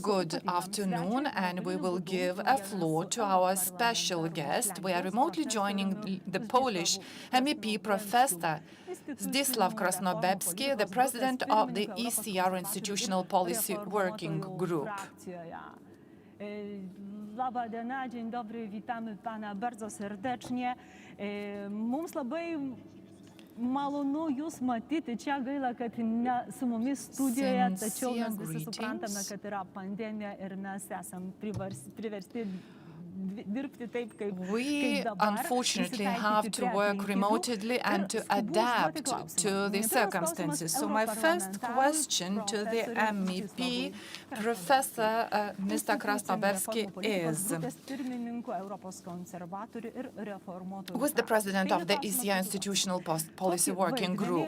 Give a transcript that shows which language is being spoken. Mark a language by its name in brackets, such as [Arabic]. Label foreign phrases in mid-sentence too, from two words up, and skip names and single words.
[English] Good afternoon, and we will give a floor to our special guest. We are remotely joining the Polish MEP, Professor Zdzisław Krasnobebski, the president of the ECR Institutional Policy Working Group. [Lithuanian] Labą dieną, [Polish] dzień dobry, witamy pana bardzo serdecznie. [Lithuanian] Mums labai malonu jūs matyti čia, gaila, kad ne su mumis studijoje, tačiau mes visi suprantame, kad yra pandemija ir mes esam priversti. [English] We unfortunately have to work remotely and to adapt to the circumstances. So my first question to the MEP, Professor Mr. Krasnobebski, is who is the president of the ECR Institutional Policy Working Group?